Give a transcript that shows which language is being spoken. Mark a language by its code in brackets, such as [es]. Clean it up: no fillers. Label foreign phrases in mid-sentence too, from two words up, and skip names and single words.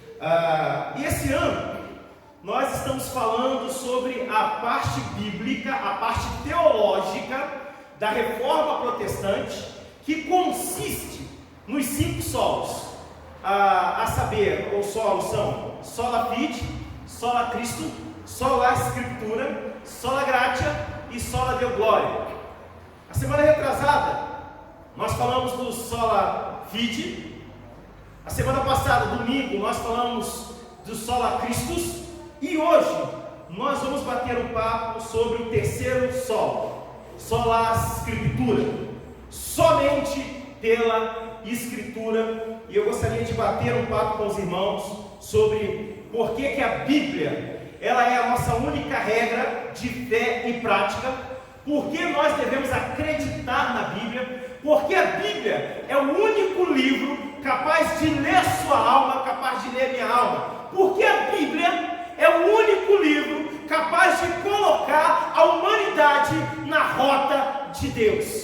[pt] E esse ano nós estamos falando sobre a parte bíblica, a parte teológica da reforma protestante, que consiste nos 5 solos, a saber, os solos são [la] sola fide, sola Cristo, sola Scriptura, sola gratia [pt] e [la] sola Deo gloria. [pt] A semana retrasada, nós falamos do [la] sola fide. [pt] A semana passada, domingo, nós falamos do [la] sola Christus. [pt] E hoje, nós vamos bater um papo sobre o terceiro solo, [la] sola Scriptura, [pt] somente pela Escritura. E eu gostaria de bater um papo com os irmãos sobre por que a Bíblia, ela é a nossa única regra de fé e prática, por que nós devemos acreditar na Bíblia, porque a Bíblia é o único livro capaz de ler sua alma, capaz de ler minha alma, porque a Bíblia é o único livro capaz de colocar a humanidade na rota de Deus.